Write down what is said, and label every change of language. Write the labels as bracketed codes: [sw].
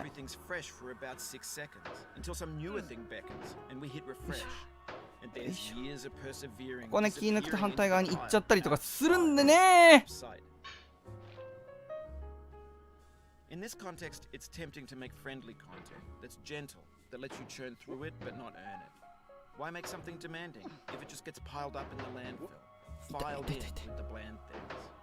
[en] Everything's fresh for about 6 seconds until some newer thing beckons and we hit refresh. And there's years of persevering. [ja] ここね、気抜くと反対側に行っちゃったりとかするんでね。 [en] In this context, it's tempting to make friendly content that's gentle, that lets you churn through it but not earn it. Why make something demanding if it just gets piled up in the landfill, filed in with the bland things?